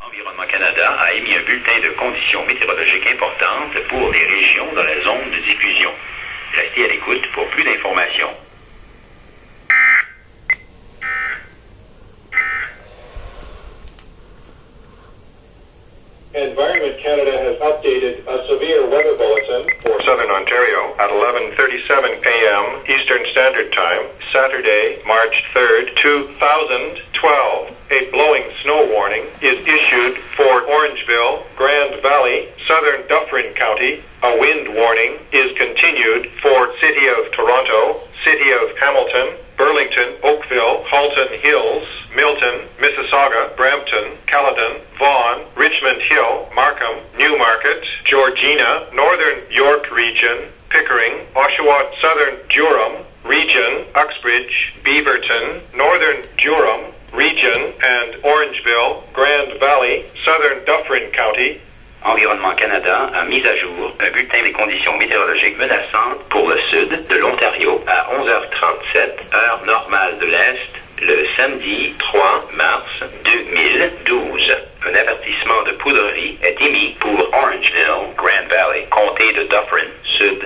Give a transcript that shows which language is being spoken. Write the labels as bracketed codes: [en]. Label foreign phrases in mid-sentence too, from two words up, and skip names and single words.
[fr] Environnement Canada a émis un bulletin de conditions météorologiques importantes pour les régions dans la zone de diffusion. Restez à l'écoute pour plus d'informations. [en] Environment Canada has updated a severe weather bulletin for Southern Ontario at 11:37 a.m. Eastern Standard Time, Saturday, March 3rd, 2012. A blowing snow warning is issued for Orangeville, Grand Valley, Southern Dufferin County. A wind warning is continued for City of Toronto, City of Hamilton, Burlington, Oakville, Halton Hills, Milton, Mississauga, Brampton, Caledon, Vaughan, Richmond Hill, Markham, Newmarket, Georgina, Northern York Region, Pickering, Oshawa, Southern Durham Region, Uxbridge, Beaverton, Northern Durham Region, and Orangeville, Grand Valley, Southern Dufferin County. [fr] Environnement Canada a mis à jour un bulletin des conditions météorologiques menaçantes pour le sud de l'Ontario à 11h37, heure normale de l'Est, le samedi 3 mars 2012. Un avertissement de poudrerie est émis pour Orangeville, Grand Valley, comté de Dufferin, sud.